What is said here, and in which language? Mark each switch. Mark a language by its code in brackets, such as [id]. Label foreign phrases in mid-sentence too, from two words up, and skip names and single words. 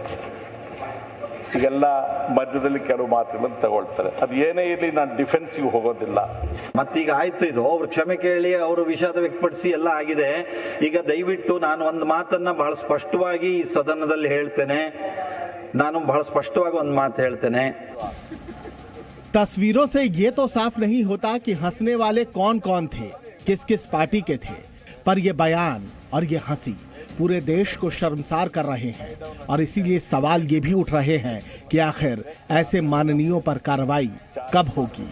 [kn] ಈಗೆಲ್ಲ ಮಧ್ಯದಲ್ಲಿ ಕೆಲವು ಮಾತುಗಳನ್ನು ತಗೊಳ್ತಾರೆ. ಅದು ಏನೇ ಇರಲಿ ನಾನು ಡಿಫೆನ್ಸ್ಗೆ ಹೋಗೋದಿಲ್ಲ. ಮತ್ತೀಗ ಆಯ್ತು, ಇದು ಅವ್ರು ಕ್ಷಮೆ ಕೇಳಿ ಅವರು ವಿಷಾದ ವ್ಯಕ್ತಪಡಿಸಿ ಎಲ್ಲ ಆಗಿದೆ. ಈಗ ದಯವಿಟ್ಟು ನಾನು ಒಂದು ಮಾತನ್ನ ಬಹಳ ಸ್ಪಷ್ಟವಾಗಿ ಈ ಸದನದಲ್ಲಿ ಹೇಳ್ತೇನೆ. ನಾನು ಬಹಳ ಸ್ಪಷ್ಟವಾಗಿ ಒಂದು ಮಾತು ಹೇಳ್ತೇನೆ. [hi] तस्वीरों से ये तो साफ नहीं होता कि हंसने वाले कौन कौन थे, किस किस पार्टी के थे, पर ये बयान और ये हंसी पूरे देश को शर्मसार कर रहे हैं। और इसीलिए सवाल ये भी उठ रहे हैं कि आखिर ऐसे माननीयों पर कार्रवाई कब होगी?